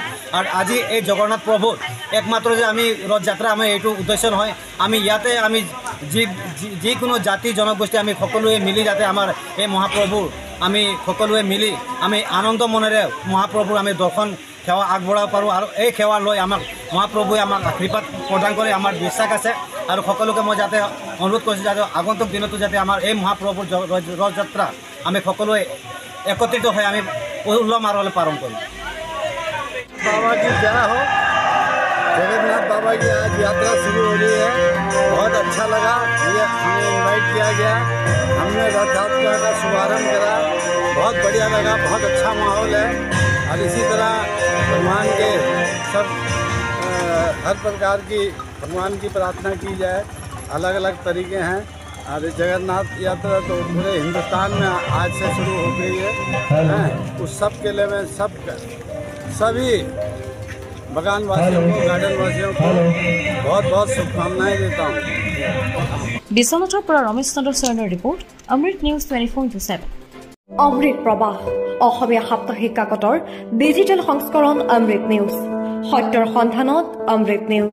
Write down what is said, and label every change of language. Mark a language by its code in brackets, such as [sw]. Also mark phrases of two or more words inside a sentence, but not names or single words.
[as] আৰু আজি এই জগন্নাথ প্ৰভুৰ একমাত্ৰ যে আমি ৰথযাত্ৰা আমাৰ এইটো উদ্দেশ্য নহয়, আমি ইয়াতে আমি যিকোনো জাতি জনগোষ্ঠী আমি সকলোৱে মিলি যাতে আমাৰ এই মহাপ্ৰভুৰ আমি সকলোৱে মিলি আমি আনন্দ মনেৰে মহাপ্ৰভুৰ আমি দৰ্শন সেৱা আগবঢ়াব পাৰোঁ। আৰু এই সেৱা লৈ আমাক মহাপ্ৰভুৱে আমাক আশীৰ্বাদ প্ৰদান কৰে, আমাৰ বিশ্বাস আছে। আৰু সকলোকে মই যাতে অনুৰোধ কৰিছোঁ যাতে আগন্তুক দিনতো যাতে আমাৰ এই মহাপ্ৰভুৰ ৰথযাত্ৰা আমি সকলোৱে একত্ৰিত হৈ আমি উল্লহ মাৰলৈ পালন কৰিম। [hi] बाबा की जय हो। जगन्नाथ बाबा की आज यात्रा शुरू हो रही है। बहुत अच्छा लगा, ये हमें इनवाइट किया गया, हमने रथ यात्रा का शुभारंभ करा, बहुत बढ़िया लगा, बहुत अच्छा माहौल है। और इसी तरह भगवान के सब हर प्रकार की भगवान की प्रार्थना की जाए, अलग अलग तरीके हैं। और जगन्नाथ यात्रा तो पूरे हिंदुस्तान में आज से शुरू हो गई है। उस सब के लिए मैं सभी बगान वासियों को, गार्डन वासियों को बहुत बहुत शुभकामनाएं देता हूँ। [as] বিশ্বনাথৰ পৰা ৰমেশ চন্দ্ৰ চৰণৰ ৰিপৰ্ট, অমৃত নিউজ 24/7। অমৃত প্ৰবাহ অসমীয়া সাপ্তাহিক কাকতৰ ডিজিটেল সংস্কৰণ অমৃত নিউজ, সত্যৰ সন্ধানত অমৃত নিউজ।